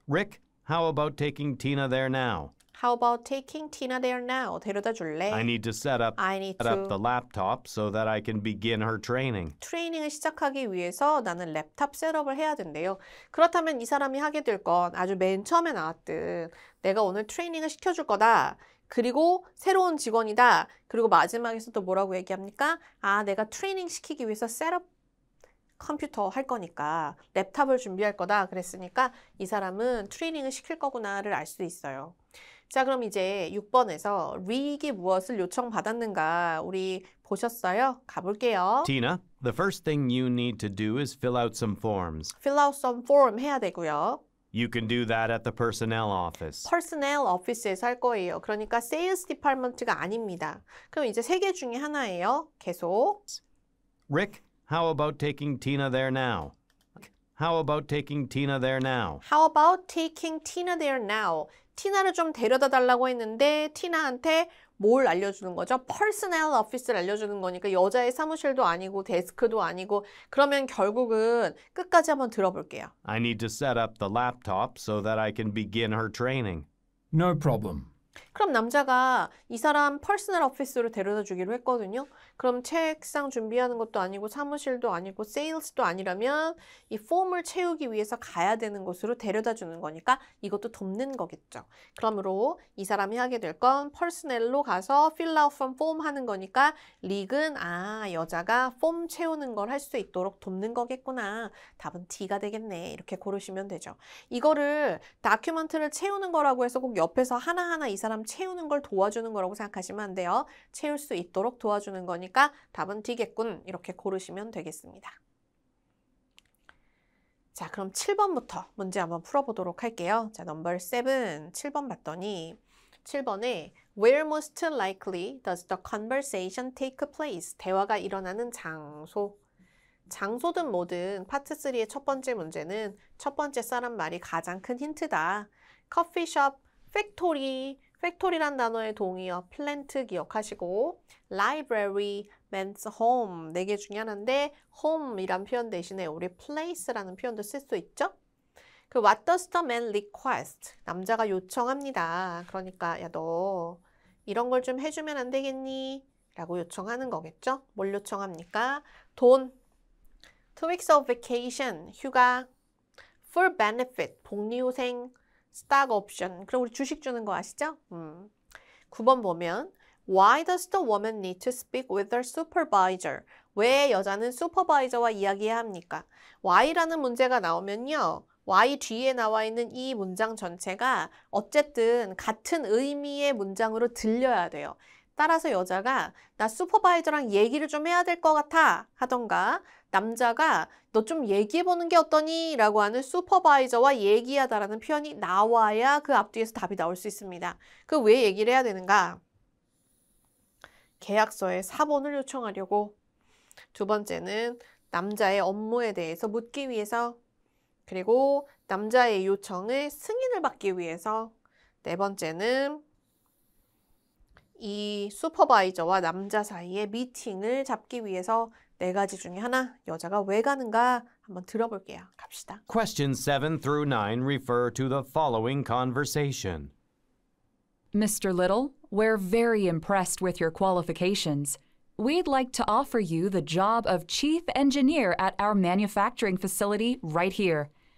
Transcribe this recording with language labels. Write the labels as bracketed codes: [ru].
[en] Rick, how about taking Tina there now? How about taking Tina there now? [ko] 데려다 줄래? [en] I need to set up the laptop so that I can begin her training. [ko] 트레이닝을 시작하기 위해서 나는 랩탑 셋업을 해야 된대요. 그렇다면 이 사람이 하게 될 건 아주 맨 처음에 나왔듯 내가 오늘 트레이닝을 시켜줄 거다. 그리고 새로운 직원이다. 그리고 마지막에서 또 뭐라고 얘기합니까? 내가 트레이닝 시키기 위해서 셋업 컴퓨터 할 거니까 랩탑을 준비할 거다. 그랬으니까 이 사람은 트레이닝을 시킬 거구나를 알 수 있어요. 자, 그럼 이제 6번에서 릭이 무엇을 요청받았는가 우리 보셨어요? 가볼게요. [en] Tina, the first thing you need to do is fill out some forms. Fill out some form [ko] 해야 되고요. [en] You can do that at the personnel office. [ko] 퍼스널 오피스에서 할 거예요. 그러니까 세일스 디파트먼트가 아닙니다. 그럼 이제 세 개 중에 하나예요. 계속. [en] Rick, how about taking Tina there now? How about taking Tina there now? How about taking Tina there now? [ko] 티나를 좀 데려다 달라고 했는데 티나한테 뭘 알려주는 거죠? 퍼스널 오피스를 알려주는 거니까 여자의 사무실도 아니고 데스크도 아니고 그러면 결국은 끝까지 한번 들어볼게요. [en] I need to set up the laptop so that I can begin her training. No problem. [ko] 그럼 남자가 이 사람 퍼스널 오피스로 데려다 주기로 했거든요. 그럼 책상 준비하는 것도 아니고 사무실도 아니고 세일스도 아니라면 이 폼을 채우기 위해서 가야 되는 곳으로 데려다 주는 거니까 이것도 돕는 거겠죠. 그러므로 이 사람이 하게 될 건 퍼스널로 가서 [en] fill out from form [ko] 하는 거니까 릭은 여자가 폼 채우는 걸 할 수 있도록 돕는 거겠구나. 답은 D가 되겠네. 이렇게 고르시면 되죠. 이거를 다큐멘트를 채우는 거라고 해서 꼭 옆에서 하나하나 이 사람 채우는 걸 도와주는 거라고 생각하시면 안 돼요. 채울 수 있도록 도와주는 거니까 답은 D겠군. 이렇게 고르시면 되겠습니다. 자, 그럼 7번부터 문제 한번 풀어보도록 할게요. 자, 넘버 7, 7번 봤더니 7번에 [en] Where most likely does the conversation take place? [ko] 대화가 일어나는 장소. 장소든 뭐든 파트 3의 첫 번째 문제는 첫 번째 사람 말이 가장 큰 힌트다. 커피숍, 팩토리, 팩토리란 단어의 동의어 플랜트 기억하시고 library, men's home 네 개 중에 하나인데 home이란 표현 대신에 우리 place라는 표현도 쓸 수 있죠. [en] 그 what does the man request? [ko] 남자가 요청합니다. 그러니까 야 너 이런 걸 좀 해주면 안 되겠니? 라고 요청하는 거겠죠. 뭘 요청합니까? 돈, [en] 2 weeks of vacation, [ko] 휴가, full benefit, 복리후생, stock option. 그럼 우리 주식 주는 거 아시죠? 9번 보면 [en] Why does the woman need to speak with her supervisor? [ko] 왜 여자는 슈퍼바이저와 이야기해야 합니까? Why라는 문제가 나오면요. Why 뒤에 나와 있는 이 문장 전체가 어쨌든 같은 의미의 문장으로 들려야 돼요. 따라서 여자가 나 슈퍼바이저랑 얘기를 좀 해야 될 것 같아 하던가 남자가 너 좀 얘기해보는 게 어떠니? 라고 하는 슈퍼바이저와 얘기하다라는 표현이 나와야 그 앞뒤에서 답이 나올 수 있습니다. 그 왜 얘기를 해야 되는가? 계약서에 사본을 요청하려고 두 번째는 남자의 업무에 대해서 묻기 위해서 그리고 남자의 요청을 승인을 받기 위해서 네 번째는 이 슈퍼바이저와 남자 사이에 미팅을 잡기 위해서 네 가지 중에 하나 여자가 왜 가는가 한번 들어볼게요. 갑시다. [en] Questions 7 through 9 refer to the following conversation. Mr. Little, we're very impressed with your qualifications. We'd like to offer you the job of chief engineer at our manufacturing facility right here.